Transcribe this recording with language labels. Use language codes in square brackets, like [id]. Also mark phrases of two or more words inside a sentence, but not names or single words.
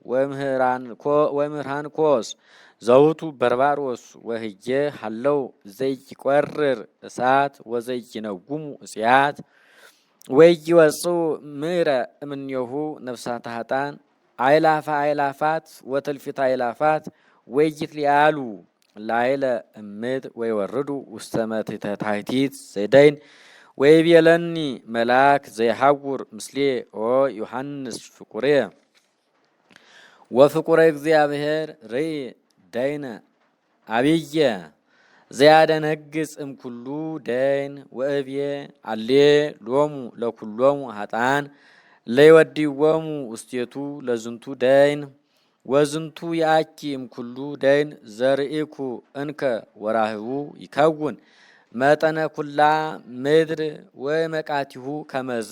[gez] ወምህራን ኮስ ዘውቱ በርባሮስ ወህየ ሀለው ዘይቆርር እሳት ወዘይነጉሙ እጽያት ወይወጽኡ ምረ እምኔሁ ነፍሳተ ኃጥአን አይላፋት ወትልፊት አይላፋት ወይትሊአሉ ላይለ እምድ ወይወርዱ ውስተ መትሕተ ታሕቲት ዘይደይን ወይቤለኒ መልአክ ዘይሐውር ምስሌ ኦ ዮሐንስ ፍቁሬ ወፍቁረ እግዚአብሔር ርኢ ደይነ አብየ ዘያደነግጽ እምኩሉ ደይን ወእብየ አሌ ሎሙ ለኩሎሙ ኃጥአን ለይወዲዎሙ ውስቴቱ ለዝንቱ ደይን ወዝንቱ ያኪ እምኩሉ ደይን ዘርኢኩ እንከ ወራህቡ ይከውን መጠነ ኩላ ምድር ወመቃቲሁ ከመዝ